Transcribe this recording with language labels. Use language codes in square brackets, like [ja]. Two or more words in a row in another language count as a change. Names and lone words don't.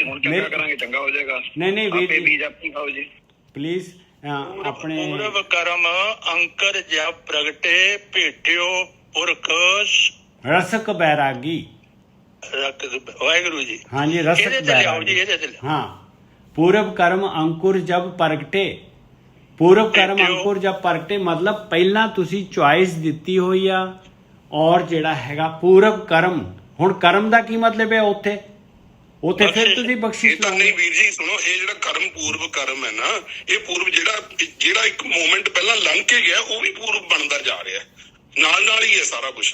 [pa] ਚੰਗਾ ਕਰਾਂਗੇ, ਚੰਗਾ ਹੋ ਜਾਏਗਾ। ਨਹੀਂ ਵੀਰ ਜੀ ਬੀਜ ਆਪਣੀ ਖਾਓ ਜੀ ਪਲੀਜ਼ ਆਪਣੇ ਪੂਰਬ ਕਰਮ ਅੰਕਰ ਜਬ ਪ੍ਰਗਟੇ ਭੇਟਿਓ ਪੁਰਖ ਰਸਕ ਬੈਰਾਗੀ। ਵਾਹਿਗੁਰੂ ਜੀ। ਹਾਂਜੀ ਰਸਕ ਇਹਦੇ ਤੇ ਲਿਆਓ ਜੀ, ਬੈਰਾਗੀ। ਇਹਦੇ ਤੇ ਲਿਆਓ। ਹਾਂ ਪੂਰਬ ਕਰਮ ਅੰਕੁਰ ਜਬ ਪ੍ਰਗਟੇ, ਪੂਰਬ ਕਰਮ ਅੰਕੁਰ ਜਬ ਪ੍ਰਗਟੇ ਮਤਲਬ ਪਹਿਲਾਂ ਤੁਸੀਂ ਚੁਆਇਸ ਦਿੱਤੀ ਹੋਈ ਆ ਔਰ ਜਿਹੜਾ ਹੈਗਾ ਪੂਰਬ ਕਰਮ। ਹੁਣ ਕਰਮ ਦਾ ਕੀ ਮਤਲਬ ਹੈ ਉੱਥੇ ਫਿਰ ਤੁਸੀਂ ਇਹ ਬਖਸ਼ਿਸ਼ ਤਾਂ ਲਾਓਗੇ। ਨਹੀਂ ਵੀਰ ਜੀ, ਸੁਣੋ, ਇਹ ਜਿਹੜਾ ਕਰਮ ਪੂਰਵ ਕਰਮ ਹੈ ਨਾ, ਇਹ ਪੂਰਵ ਜਿਹੜਾ ਇੱਕ ਮੂਮੈਂਟ ਪਹਿਲਾਂ ਲੰਘ ਕੇ ਗਿਆ ਉਹ ਵੀ ਪੂਰਵ ਬਣਦਾ ਜਾ ਰਿਹਾ, ਨਾਲ ਹੀ ਹੈ ਸਾਰਾ ਕੁਝ।